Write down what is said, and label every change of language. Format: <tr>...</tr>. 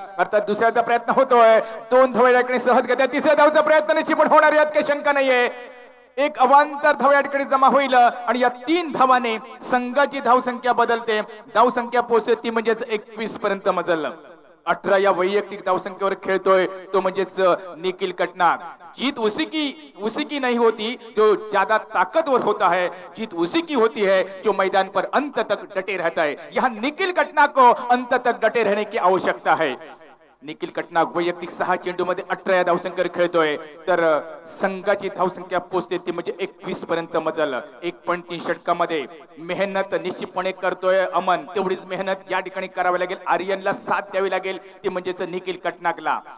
<mr>अर्थात दुसऱ्याचा प्रयत्न होतोय. 2 धावा या ठिकाणी सहज घेतात. तिसऱ्या धावचा प्रयत्न निश्चित होणार यात काही शंका नाहीये. एक अवांतर धाव या ठिकाणी जमा होईल आणि या 3 धावाने संघाची धावसंख्या बदलते. धावसंख्या पोहोचते ती म्हणजेच 21 पर्यंत मजल. 18 या वैयक्तिक धावसंख्येवर खेळतोय तो म्हणजेच निखिल कटनाक.</mr> <hi>जीत उसी की नहीं होती जो ज्यादा ताकतवर होता है, जीत उसी की होती है जो मैदान पर अंत तक डटे रहता है. यहाँ निखिल कटनाक को अंत तक डटे रहने की आवश्यकता है.</hi> <mr>निखिल कटनाक वैयक्तिक 6 चेंडू मध्ये 18 या धावसंख्येवर खेळतोय तर संघाची धावसंख्या पोहोचते ती म्हणजे 21 पर्यंत मजल. 1.3 षटकामध्ये मेहनत निश्चितपणे करतोय अमन. तेवढीच मेहनत या ठिकाणी करावी लागेल आर्यनला, साथ द्यावी लागेल ती म्हणजेच निखिल कटनाकला.</mr>